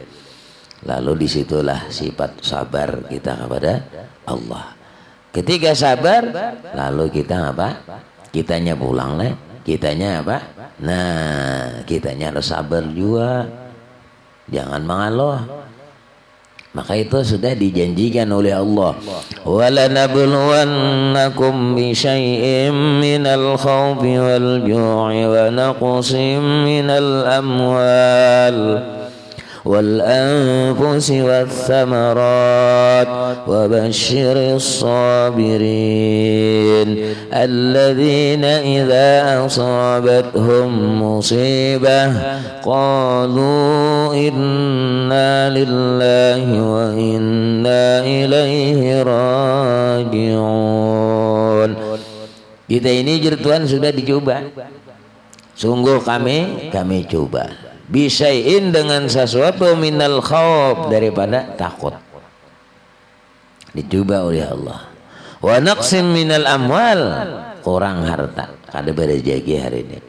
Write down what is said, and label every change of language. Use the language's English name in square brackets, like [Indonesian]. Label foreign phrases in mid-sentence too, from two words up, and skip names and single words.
[Banjar] Lalu disitulah sifat sabar kita kepada Allah. Ketika sabar, lalu kita apa? Kitanya pulang lah. Kitanya apa? Nah, kitanya harus sabar juga. Jangan mengalah. Maka itu sudah dijanjikan oleh Allah. [Arabic] وَلَنَبْلُوَنَّكُمْ بِشَيْءٍ مِّنَ الْخَوْفِ وَالْجُوعِ وَنَقْصٍ مِّنَ الْأَمْوَالِ والأنفس والثمرات وبشر الصابرين الذين إذا أصابتهم مصيبة قالوا إنا لله وإنا إليه راجعون. [Banjar] Kita ini Tuhan sudah dicoba, sungguh kami coba. Bisain dengan sesuatu [Arabic] من الخوف, [Banjar] daripada takut, dicoba oleh Allah. [Arabic] ونقص من الأموال, [Banjar] kurang harta, kada berjagi hari ini.